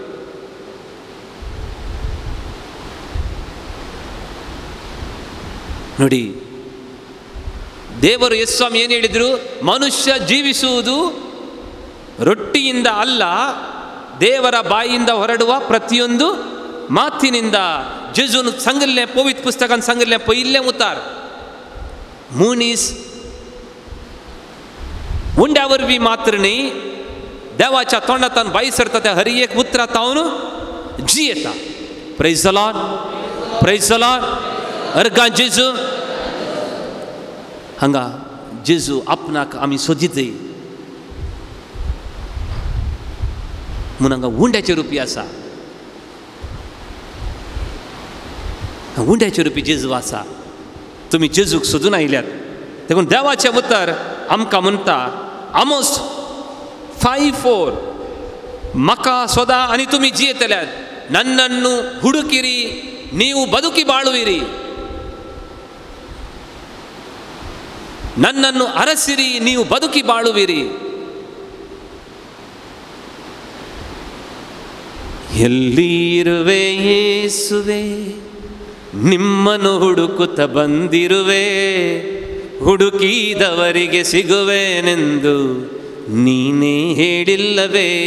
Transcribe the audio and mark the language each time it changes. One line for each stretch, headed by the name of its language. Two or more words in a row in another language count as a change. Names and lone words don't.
Kannada: ನೋಡಿ, ದೇವರು ಯೇಸು ಸ್ವಾಮಿ ಏನು ಹೇಳಿದ್ರು? ಮನುಷ್ಯ ಜೀವಿಸುವುದು ರೊಟ್ಟಿಯಿಂದ ಅಲ್ಲ, ದೇವರ ಬಾಯಿಯಿಂದ ಹೊರಡುವ ಪ್ರತಿಯೊಂದು ಮಾತಿನಿಂದ.
Konkani: ಜೇಸೂन सांगितलें पवित्र पुस्तकान सांगितलें पयलें उतार मनीस उंड्या वरवीं मात्र न्ही, देवाच्या तोंडांतल्यान भायर सरता त्या हर एक उतरांत हांव जियेता.
English: Praise the Lord, praise the Lord.
Konkani: अर्गा जेजू हांगा जेजू आपणाक आमी सोदितय म्हूण हांगा उंड्याचे रुपी आसा. उंड्याचे रुपी जेजू आसा. तुमी जेजूक सोदून आयल्यात. देखून देवाचें उतर आमकां म्हणटा आमोस 5:4 म्हाका सोदा आनी तुमी जियेतल्यात,
Kannada: नन्नನ್ನು ಹುಡುಕಿರಿ ನೀವು ಬದುಕಿ ಬಾಳುವಿರಿ, ನನ್ನನ್ನು ಅರಸಿರಿ ನೀವು ಬದುಕಿ ಬಾಳುವಿರಿ. ಎಲ್ಲಿ ಇರುವೆ ಯೇಸುವೆ, ನಿಮ್ಮನ್ನು ಹುಡುಕುತ್ತ ಬಂದಿರುವೆ, ಹುಡುಕಿದವರಿಗೆ ಸಿಗುವೆನೆಂದು ನೀನೇ ಹೇಳಿಲ್ಲವೇ,